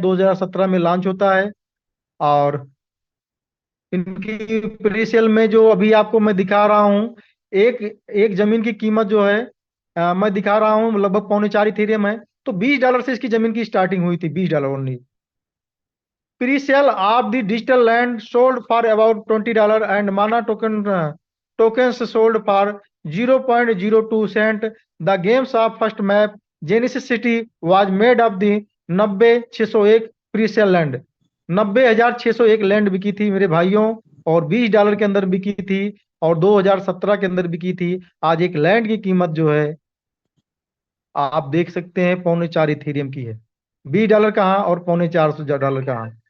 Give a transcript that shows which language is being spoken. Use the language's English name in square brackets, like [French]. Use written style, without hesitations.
[Hindi] 2017 में लॉन्च होता है। और इनकी प्रीसेल में जो अभी आपको मैं दिखा रहा हूँ, एक एक जमीन की कीमत जो है मैं दिखा रहा हूँ लगभग पौने 4 इथेरियम है। तो $20 से इसकी जमीन की स्टार्टिंग हुई थी, $20 only. [English] Pre-sale of the digital land sold for about $20 and mana tokens sold for 0.02 cent. The game's of first map Genesis City was made of the 90,601 pre-sale land. [Hindi] 90,601 land बिकी थी मेरे भाइयों, और $20 के अंदर बिकी थी, और 2017 के अंदर बिकी थी। आज एक लैंड की कीमत जो है आप देख सकते हैं पौने 4 इथेरियम की है। $20 कहाँ और $4.25 कहाँ।